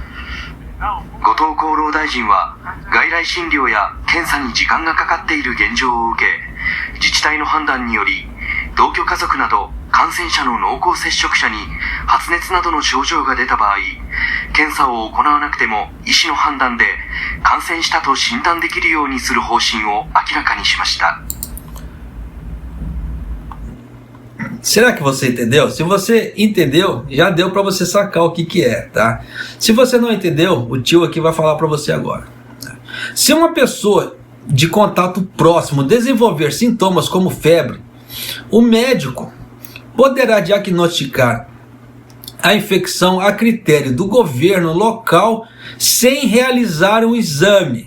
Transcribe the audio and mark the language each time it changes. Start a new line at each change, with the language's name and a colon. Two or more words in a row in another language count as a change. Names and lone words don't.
Japanese: 後藤厚労大臣は外来診療や検査に時間がかかっている現状を受け、自治体の判断により同居家族など感染者の濃厚接触者に発熱などの症状が出た場合、検査を行わなくても医師の判断で感染したと診断できるようにする方針を明らかにしました。
Portuguese: Será que você entendeu? Se você entendeu, já deu para você sacar o que é, tá? Se você não entendeu, o tio aqui vai falar para você agora. Se uma pessoa de contato próximo desenvolver sintomas como febre, o médico poderá diagnosticar a infecção a critério do governo local sem realizar um exame.